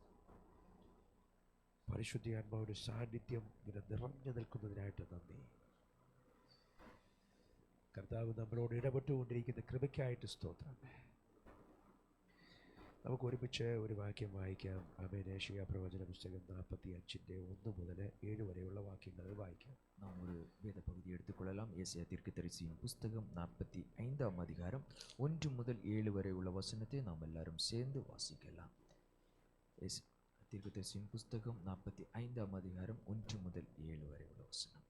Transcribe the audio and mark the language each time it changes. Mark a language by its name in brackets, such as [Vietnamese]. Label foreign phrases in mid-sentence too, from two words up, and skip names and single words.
[Malayalam] പരിശുദ്ധാത്മാവിന്റെ സാന്നിധ്യം ഇങ്ങനെ നിറഞ്ഞു നിൽക്കുന്നതിനായിട്ട് നന്ദി. കർത്താവ് നമ്മളോട് ഇടപെട്ടുകൊണ്ടിരിക്കുന്ന കൃപയ്ക്കായിട്ട് സ്തോത്രം. നമുക്ക് ഒരുമിച്ച് ഒരു വാക്യം വായിക്കാം. ആമേൻ. ഏശയ്യാ പ്രവചന പുസ്തകം 45:1 മുതൽ 7 വരെയുള്ള വാക്യങ്ങൾ വായിക്കാം. [Tamil] நாம் ஒரு வேத பகுதி எடுத்துக்கொள்ளலாம். ஏசாயா தீர்க்கதரிசியின் புஸ்தகம் 45ஆம் அதிகாரம் 1 முதல் 7 வரை உள்ள வசனத்தை நாம் எல்லாரும் சேர்ந்து வாசிக்கலாம். தீர்க்கதரிசியின் புஸ்தகம் 45ஆம் அதிகாரம் 1 முதல் 7 வரை உள்ள வசனம்.